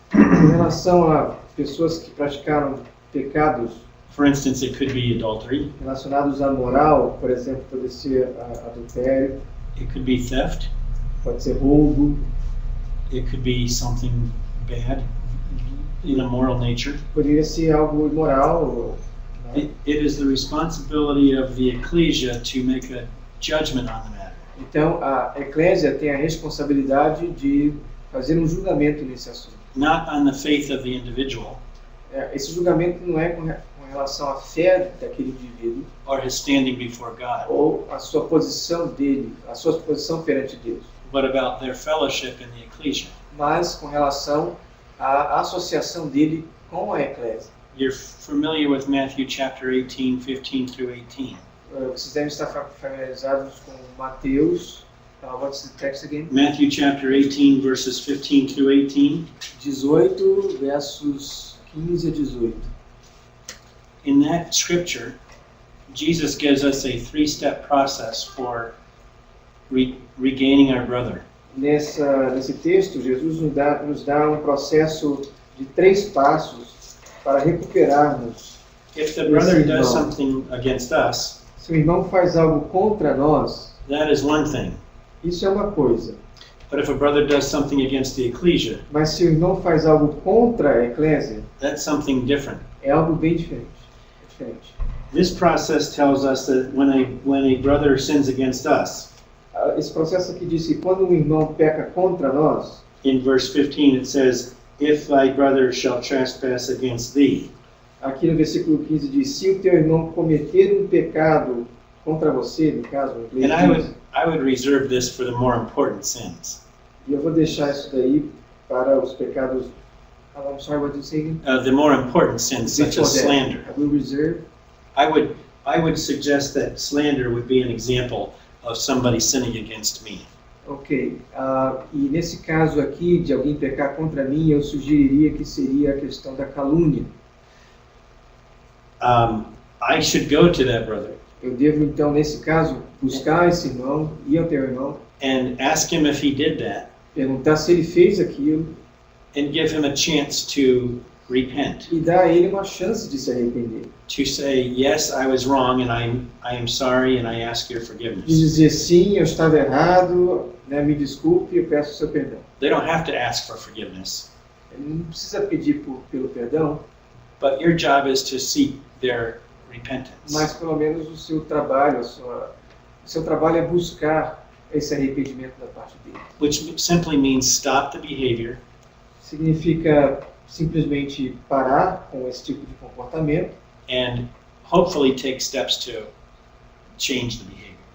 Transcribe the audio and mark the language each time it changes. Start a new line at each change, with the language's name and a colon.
Portuguese: Em relação a pessoas que praticaram pecados,
English: for instance, it could be adultery,
Portuguese: relacionados à moral, por exemplo, pode ser adultério,
English: it could be theft,
Portuguese: pode ser roubo,
English: it could be something bad in a moral nature.
Portuguese: poderia ser algo imoral. Né?
English: It is the responsibility of the ecclesia to make a judgment on the matter.
Portuguese: Então, a eclésia tem a responsabilidade de fazer um julgamento nesse assunto.
English: Not on the faith of the individual
Portuguese: Esse julgamento não é com relação à fé daquele indivíduo
English: or his standing before God,
Portuguese: ou a sua posição dele, a sua posição perante Deus,
English: but about their fellowship in the ecclesia.
Portuguese: mas com relação à associação dele com a eclésia.
English: You're familiar with Matthew chapter 18, 15 through 18.
Portuguese: Vocês devem estar familiarizados com Mateus.
English: What's the text again? Matthew chapter 18, verses 15 through 18.
Portuguese: 18, versos 15 a 18.
English: In that scripture, Jesus gives us a three-step process for regaining our brother.
Portuguese: Nesse texto, Jesus nos dá um processo de 3 passos para recuperarmos.
English: If the brother does something against us,
Portuguese: Se o irmão faz algo contra nós,
English: that is one thing.
Portuguese: isso é uma coisa.
English: But if a brother does something against the ecclesia,
Portuguese: Mas se o irmão faz algo contra a eclésia,
English: that's something different.
Portuguese: é algo bem diferente.
English: This process tells us that when a brother sins against us,
Portuguese: Esse processo aqui diz que quando um irmão peca contra nós,
English: in verse 15 it says, if thy brother shall trespass against thee.
Portuguese: aqui no versículo 15 diz, se o teu irmão cometer um pecado contra você, no caso,
English: And I would reserve this for the more important sins.
Portuguese: e eu vou deixar isso daí para os pecados.
English: I'm sorry, what did you say again? The more important sins, such as slander. I will reserve. I would suggest that slander would be an example of somebody sinning against me. Ok.
Portuguese: E nesse caso aqui, de alguém pecar contra mim, eu sugeriria que seria a questão da calúnia.
English: I should go to that brother
Portuguese: Eu devo, então, nesse caso, buscar esse irmão, ir ao teu irmão,
English: and ask him if he did that,
Portuguese: perguntar se ele fez aquilo
English: and give him a chance to repent.
Portuguese: e dar a ele uma chance de se arrepender.
English: To say, yes, I was wrong, and I am sorry, and I ask your
Portuguese: De
English: forgiveness.
Portuguese: dizer, sim, eu estava errado, né, me desculpe, eu peço o seu perdão.
English: They don't have to ask for forgiveness,
Portuguese: Ele não precisa pedir pelo perdão,
English: but your job is to seek their repentance.
Portuguese: mas pelo menos o seu trabalho, o seu trabalho é buscar esse arrependimento da parte dele.
English: Which simply means stop the behavior,
Portuguese: Significa simplesmente parar com esse tipo de comportamento
English: and hopefully take steps to change the behavior.